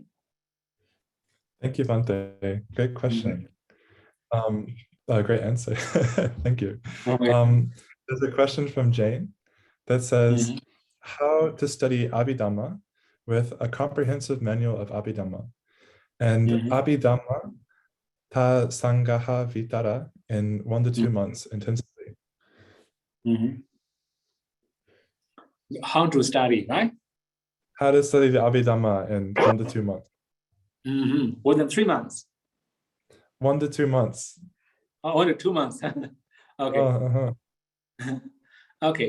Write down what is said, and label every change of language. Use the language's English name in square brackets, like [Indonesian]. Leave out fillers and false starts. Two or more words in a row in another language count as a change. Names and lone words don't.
[English] Thank you, Bhante. Great question. Great answer. Thank you. Okay. There's a question from Jane that says, how to study Abhidhamma with a comprehensive manual of Abhidhamma and Abhidhamma ta sangaha vitara in 1 to 2 months intensively. How to study, right? How to study the Abhidhamma in 1 to 2 months. More than 3 months. 1 to 2 months. Oh, 1 to 2 months. Okay. Okay.